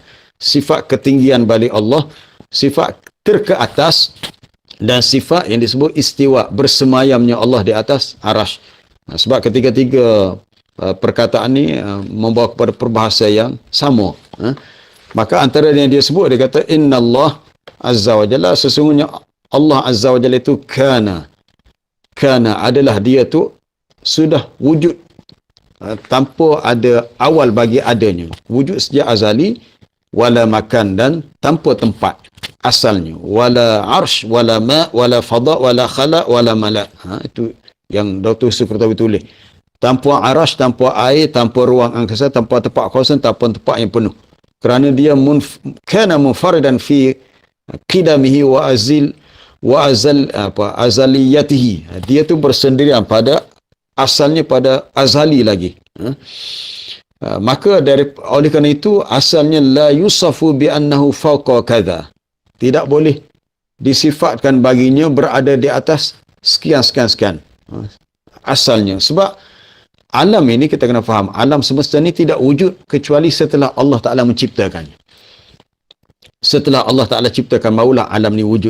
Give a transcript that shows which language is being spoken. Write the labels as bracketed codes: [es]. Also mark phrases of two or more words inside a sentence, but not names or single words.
[ms] Sifat ketinggian balik Allah, sifat terkeatas, dan sifat yang disebut istiwa, bersemayamnya Allah di atas arash. Sebab ketiga-tiga perkataan ni membawa kepada perbahasa yang sama. Maka antara yang dia sebut, dia kata, [ar] إن الله عز وجل, [ms] sesungguhnya Allah [ar] عز وجل [ms] itu kana adalah dia tu sudah wujud tanpa ada awal bagi adanya, wujud sejak azali, [ar] ولا مكان, [ms] dan tanpa tempat asalnya, [ar] ولا عرش ولا ماء ولا فضاء ولا خلاء ولا ملاء. [ms] Itu yang Dr. Yusuf Qaradawi tulis. tanpa arash, tanpa air, tanpa ruang angkasa, tanpa tempat kosong, tanpa tempat yang penuh. Kerana dia [ar] كان منفردا في قدمه وأزليته. [ms] Dia tu bersendirian pada asalnya, pada azali lagi. Maka oleh kerana itu asalnya [ar] لا يوصف بأنه فوق كذا. [ms] Tidak boleh disifatkan baginya berada di atas sekian. Asalnya. Sebab alam ini kita kena faham, alam semesta ini tidak wujud kecuali setelah Allah Ta'ala menciptakannya. Setelah Allah Ta'ala ciptakan, barulah alam ni wujud.